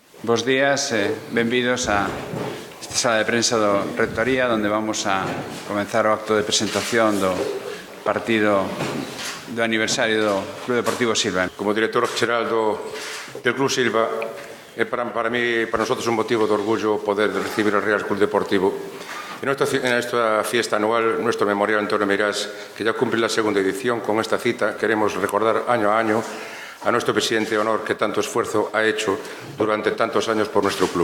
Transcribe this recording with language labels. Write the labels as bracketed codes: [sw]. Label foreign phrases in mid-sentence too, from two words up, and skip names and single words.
[gl] Bos días, benvidos a esta sala de prensa do Rectoría, onde vamos a comenzar o acto de presentación do partido do aniversario do Club Deportivo Silva. Como director xeral del Club Silva, [es] é para nosotros un motivo de orgullo poder recibir al Real Club Deportivo. En esta fiesta anual, nuestro memorial Antonio Meirás, que ya cumple la segunda edición, con esta cita queremos recordar año a año a nuestro presidente de honor que tanto esfuerzo ha hecho durante tantos años por nuestro club.